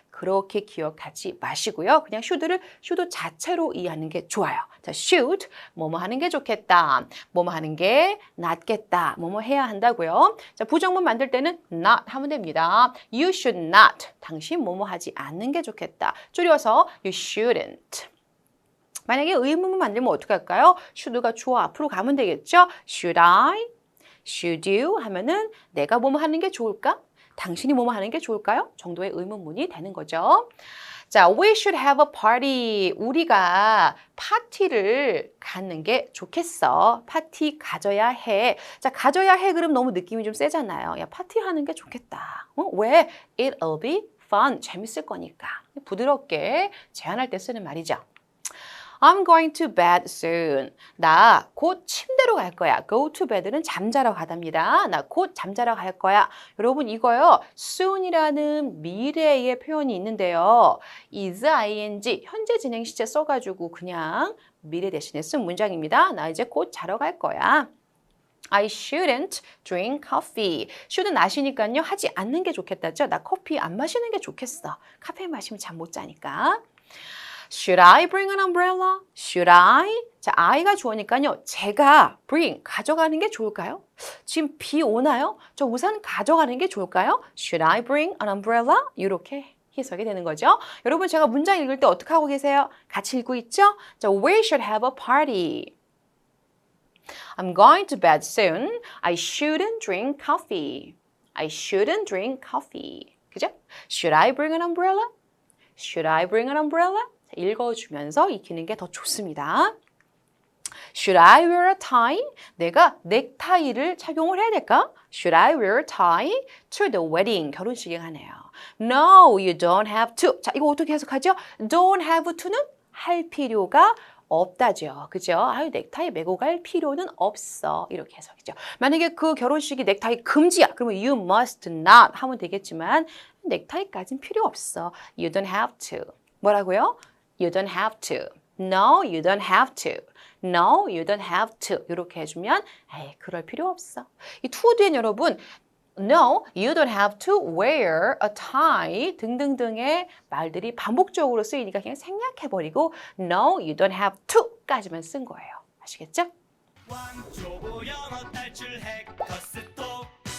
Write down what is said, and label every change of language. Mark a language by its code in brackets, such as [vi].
[ko] 그렇게 기억하지 마시고요. 그냥 should를 should 자체로 이해하는 게 좋아요. 자, should, 뭐뭐 하는 게 좋겠다. 뭐뭐 하는 게 낫겠다. 뭐뭐 해야 한다고요. 자, 부정문 만들 때는 not 하면 됩니다. [en] You should not. [ko] 당신 뭐뭐 하지 않는 게 좋겠다. [en] 줄여서 you shouldn't. [ko] 만약에 의문문 만들면 어떻게 할까요? should가 주어 앞으로 가면 되겠죠? [en] Should I? Should you? [ko] 하면은 내가 뭐뭐 하는 게 좋을까? 당신이 뭐뭐 하는 게 좋을까요? 정도의 의문문이 되는 거죠. [en] 자, we should have a party. [ko] 우리가 파티를 갖는 게 좋겠어. 파티 가져야 해. 자, 가져야 해 그럼 너무 느낌이 좀 세잖아요. 야, 파티하는 게 좋겠다. 왜? [en] It'll be fun. [ko] 재밌을 거니까. 부드럽게 제안할 때 쓰는 말이죠. [en] I'm going to bed soon. [ko] 나 곧 침대로 갈 거야. Go to bed는 잠자러 가답니다. 나 곧 잠자러 갈 거야. 여러분 이거요. soon이라는 미래의 표현이 있는데요. is ing 현재 진행 시제 써가지고 그냥 미래 대신에 쓴 문장입니다. 나 이제 곧 자러 갈 거야. [en] I shouldn't drink coffee. [ko] shouldn't 아시니까요. 하지 않는 게 좋겠다죠. 나 커피 안 마시는 게 좋겠어. 카페인 마시면 잠 못 자니까. [en] Should I bring an umbrella? Should I? [ko] 자, I가 주어니까요. 제가 bring, 가져가는 게 좋을까요? 지금 비 오나요? 저 우산 가져가는 게 좋을까요? [en] Should I bring an umbrella? [ko] 이렇게 해석이 되는 거죠. 여러분 제가 문장 읽을 때 어떻게 하고 계세요? 같이 읽고 있죠? [en] 자, we should have a party. I'm going to bed soon. I shouldn't drink coffee. I shouldn't drink coffee. [ko] 그죠? [en] Should I bring an umbrella? Should I bring an umbrella? [ko] 읽어주면서 익히는 게 더 좋습니다. [en] Should I wear a tie? [ko] 내가 넥타이를 착용을 해야 될까? [en] Should I wear a tie to the wedding? [ko] 결혼식에 가네요. [en] No, you don't have to. [ko] 자, 이거 어떻게 해석하죠? Don't have to는 할 필요가 없다죠. 그죠? 아유, 넥타이 메고 갈 필요는 없어. 이렇게 해석이죠. 만약에 그 결혼식이 넥타이 금지야. 그러면 you must not 하면 되겠지만 넥타이까진 필요 없어. [en] You don't have to. [ko] 뭐라고요? [en] You don't have to. No, you don't have to. No, you don't have to. [ko] 이렇게 해주면 에이, 그럴 필요 없어. 이 to 뒤엔 여러분 [en] No, you don't have to wear a tie [ko] 등등등의 말들이 반복적으로 쓰이니까 그냥 생략해버리고 [en] No, you don't have to [ko] 까지만 쓴 거예요. 아시겠죠? 왕초보 영어 탈출 해커스톡